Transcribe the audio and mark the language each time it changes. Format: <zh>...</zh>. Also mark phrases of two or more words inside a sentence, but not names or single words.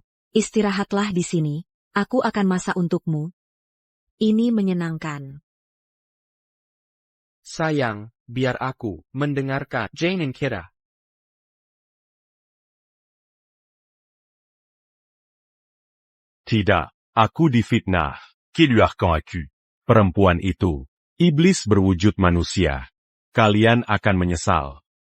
<id>Istirahatlah di sini. Aku akan masak untukmu. Ini menyenangkan. Sayang, biar aku mendengarkan Jane and Kira. Tidak, aku difitnah. Qui lui arcan-acu. Perempuan itu, iblis berwujud manusia. Kalian akan menyesal.</id>